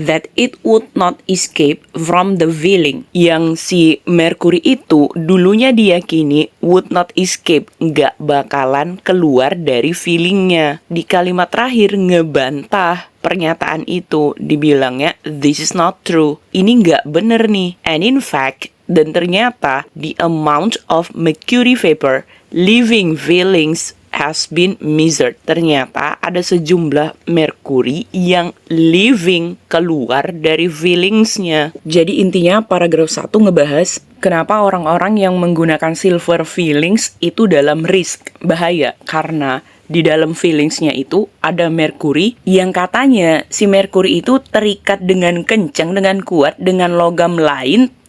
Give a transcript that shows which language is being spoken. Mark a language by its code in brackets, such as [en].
[en] That it would not escape from the filling. [id] Yang si merkuri itu dulunya diyakini [en] would not escape, [id] nggak bakalan keluar dari fillingnya. Di kalimat terakhir ngebantah pernyataan itu, dibilangnya [en] this is not true. [id] Ini nggak bener nih. [en] And in fact, [id] dan ternyata [en] the amount of mercury vapor leaving fillings has been measured. [id] Ternyata ada sejumlah merkuri yang leaving, keluar dari fillingsnya. Jadi intinya paragraf 1 ngebahas kenapa orang-orang yang menggunakan silver fillings itu dalam risk, bahaya, karena di dalam fillingsnya itu ada merkuri yang katanya si merkuri itu terikat dengan kencang, dengan kuat, dengan logam lain.